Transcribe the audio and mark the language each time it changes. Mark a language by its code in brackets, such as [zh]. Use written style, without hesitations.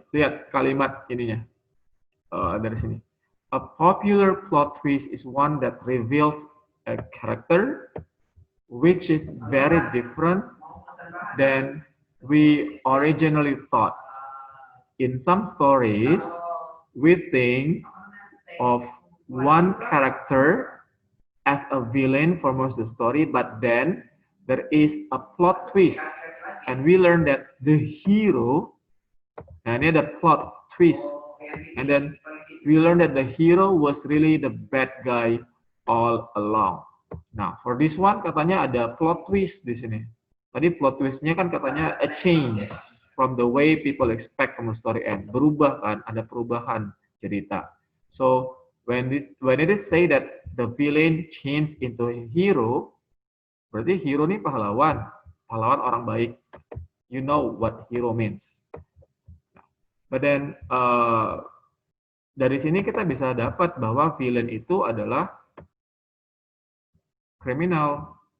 [id] Lihat kalimat ininya dari sini. [en] A popular plot twist is one that reveals a character which is very different than we originally thought. In some stories, we think of one character as a villain for most of the story, but then there is a plot twist, and we learn that the hero, and [id] ini ada [en] plot twist, and then we learn that the hero was really the bad guy all along. Nah, for this one [id] katanya ada plot twist di sini. Tadi plot twistnya kan katanya [en] a change from the way people expect from the story end. [id] Berubah kan, ada perubahan cerita. [en] So when it is say that the villain changed into a hero, [id] berarti hero ini pahlawan orang baik. [en] You know what hero means. But then [id] dari sini kita bisa dapat bahwa villain itu adalah kriminal.